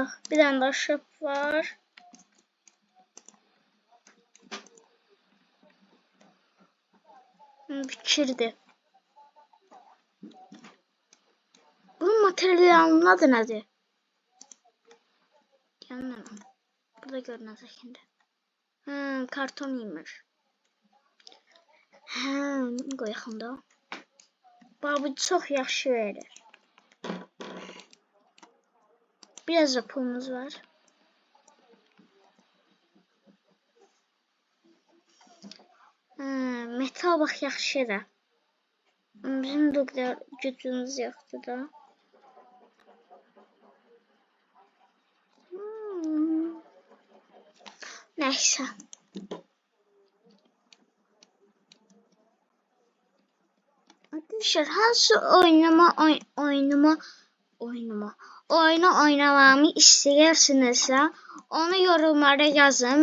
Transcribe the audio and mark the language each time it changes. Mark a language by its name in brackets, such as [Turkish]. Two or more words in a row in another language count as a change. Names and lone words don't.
[Turkish] Bir tane de ahşap var. Bitirdi. Bunun materyalının adı nedir? Yanına. Burada görünecek şimdi. [Azerbaijani] Karton imiş. Qoyaq da. Bu çox yaxşı verir. Biraz da pulumuz var. Metal bax yaxşıdır. [Turkish] Bizim de o kadar gücümüz yoktu da. Neyse. Arkadaşlar hangi oyunu oynamamı istəyirsinizsə onu yorumlara yazın.